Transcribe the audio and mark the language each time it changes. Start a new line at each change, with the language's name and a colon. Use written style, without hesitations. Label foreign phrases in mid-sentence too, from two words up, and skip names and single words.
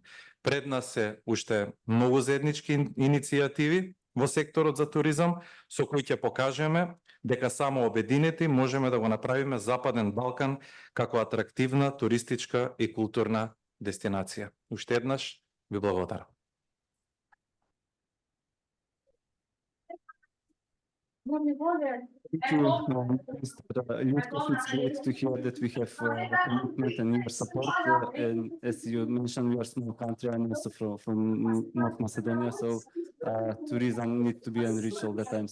Macedonian: Пред нас се уште многу заеднички иницијативи во секторот за туризам, со кои ќе покажеме дека само обединети можеме да го направиме Западен Балкан како атрактивна туристичка и културна дестинација. Уште еднаш ви благодарам.
English: Thank you, Mr. Ljutkov. It's great to hear that we have commitment and your support. And as you mentioned, we are a small country. I'm also from North Macedonia, so tourism needs to be enriched all the time.